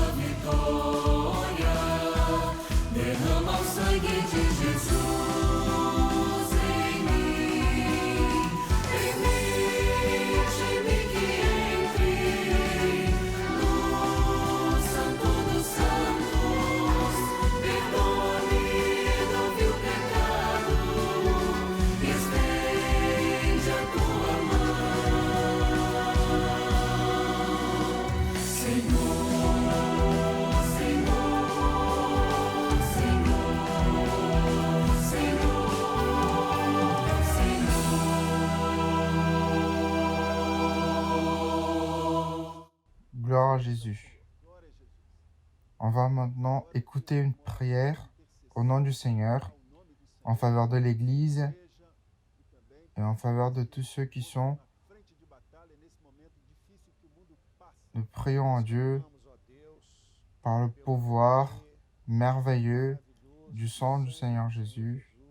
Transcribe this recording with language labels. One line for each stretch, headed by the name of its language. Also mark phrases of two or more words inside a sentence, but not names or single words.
Portuguese: vitória, derrama o sangue de Jesus em mim, permite-me que entre no Santo dos Santos, perdoa-me do meu pecado, estende a tua mão. Senhor, Senhor, Senhor, Senhor, Senhor.
French: Gloire à Jésus. On va maintenant écouter une prière au nom du Seigneur en faveur de l'Église et en faveur de tous ceux qui sont. Nous prions à Dieu par le pouvoir merveilleux du sang du Seigneur Jésus.